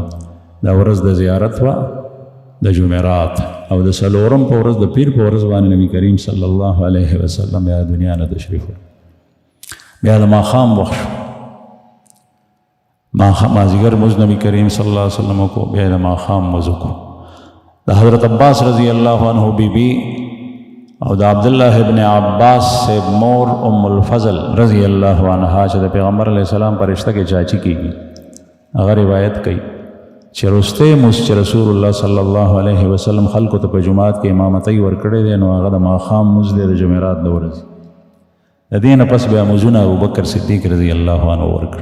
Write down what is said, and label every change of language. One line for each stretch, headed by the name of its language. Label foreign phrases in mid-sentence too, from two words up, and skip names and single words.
Pashto: دا ورځ د زیارت وه، د جمعرات، او د څلورم په ورځ د پیر په ورځ باندې نبی کریم
Arabic: صلی الله علیه وسلم
Pashto: بیا دنیا نه تشریف وړ. بیا د ماښام وخت شو، مازدیګر مونځ نبی کریم
Arabic: صلی الله علیه وسلم
Pashto: وکړو. بیا د ماښام مونځ وکړو. د حضرت عباس
Arabic: رضی الله عنه
Pashto: بیبي او د عبدالله ابن عباس سے مور ام الفضل
Arabic: رضی اللہ عنہا
Pashto: چې د پیغمبر
Arabic: علیہ السلام
Pashto: پر رشتہ کې چاچی کیږي، هغه روایت کوي چې رسته مونځ چې رسول الله
Arabic: صلی الله علیه وسلم
Pashto: خلکو ته په جماعت کې امامتۍ ورکړی دی، نو هغه د ماښام مونځ دی د جمعرات د ورځې. د دې نه پس بیا مونځونه ابوبکر صدیق
Arabic: رضی الله عنه
Pashto: ورکړي.